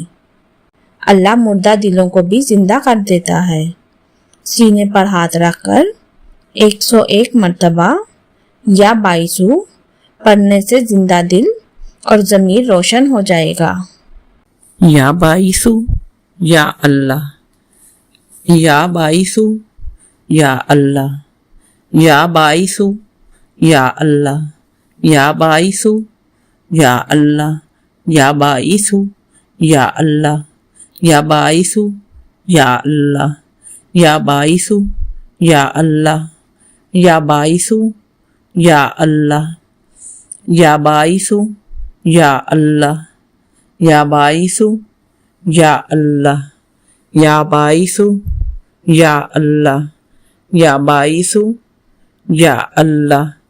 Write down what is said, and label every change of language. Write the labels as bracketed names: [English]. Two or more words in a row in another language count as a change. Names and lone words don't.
[Urdu] اللہ مردہ دلوں کو بھی زندہ کر دیتا ہے۔ سینے پر ہاتھ رکھ کر 101 مرتبہ [Arabic] یا باعثو [Urdu] پڑھنے سے زندہ دل اور ضمیر روشن ہو جائے گا۔ [Arabic] یا باعثو یا اللہ، یا باعثو یا اللہ، یا باعثو یا اللہ، یا باعثو یا اللہ، یا باعثو یا اللہ، یا باعثو یا اللہ، یا باعثو یا اللہ، یا باعثو یا اللہ، یا باعثو یا اللہ، یا باعثو یا اللہ، یا باعثو یا اللہ، یا باعثو یا اللہ۔